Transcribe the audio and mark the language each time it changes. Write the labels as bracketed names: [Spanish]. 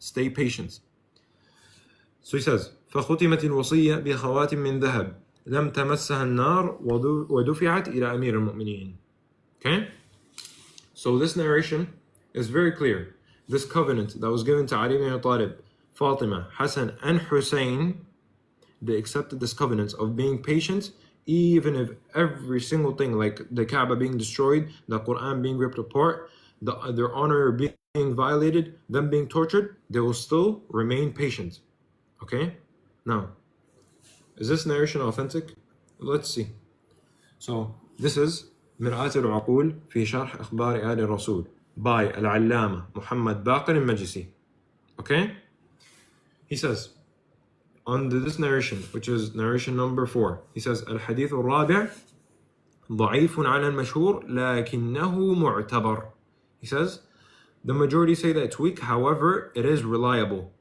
[English] Stay patient. So he says, [Arabic] فختمت الوصية بخواتم من ذهب لم تمسها النار ودفعت إلى أمير المؤمنين. [English] Okay? So this narration is very clear. This covenant that was given to Ali ibn Abi Talib, Fatima, Hassan, and Hussein, they accepted this covenant of being patient, even if every single thing, like the Kaaba being destroyed, the Quran being ripped apart, their honor being violated, them being tortured, they will still remain patient. Okay? Now, is this narration authentic? Let's see. So, this is مرآة العقول في شرح أخبار آل الرسول by العلامة محمد باقر المجلسي. Okay? He says, on this narration, which is narration number 4, he says, [Arabic] الحديث الرابع ضعيف على المشهور لكنه معتبر. [English] He says, the majority say that it's weak, however, it is reliable.